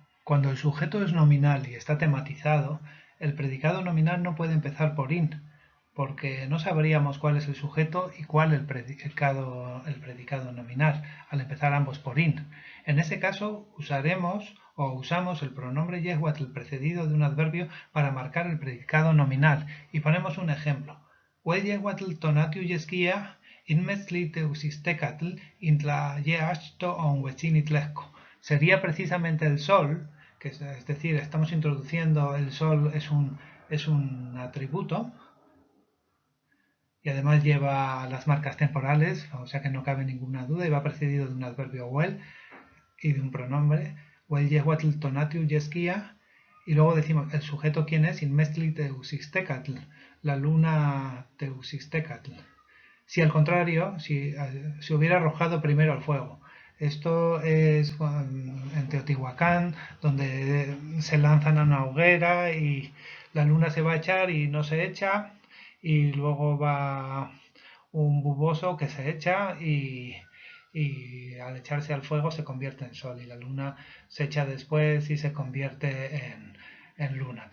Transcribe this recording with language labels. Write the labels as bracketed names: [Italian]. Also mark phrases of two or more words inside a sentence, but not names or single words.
[Spanish] Cuando el sujeto es nominal y está tematizado, el predicado nominal no puede empezar por in, porque no sabríamos cuál es el sujeto y cuál el predicado nominal, al empezar ambos por in. En ese caso usamos el pronombre yehuatl precedido de un adverbio para marcar el predicado nominal, y ponemos un ejemplo. [Nahuatl languages] Ue yehuatl tonatiu yeskia inmetzli teusistekatl intla yeashto on wechinitlesko. [Spanish] Sería precisamente el sol, que es decir, estamos introduciendo el sol es un atributo, y además lleva las marcas temporales, o sea que no cabe ninguna duda, y va precedido de un adverbio well y de un pronombre, [Nahuatl languages] well yehuatl tonatiu yeskia, [Spanish] y luego decimos el sujeto quién es, [Nahuatl languages] inmestli teusistecatl, [Spanish] la luna teusistecatl. Si al contrario, si se hubiera arrojado primero al fuego. Esto es en Teotihuacán, donde se lanzan a una hoguera y la luna se va a echar y no se echa, y luego va un buboso que se echa y al echarse al fuego se convierte en sol, y la luna se echa después y se convierte en luna.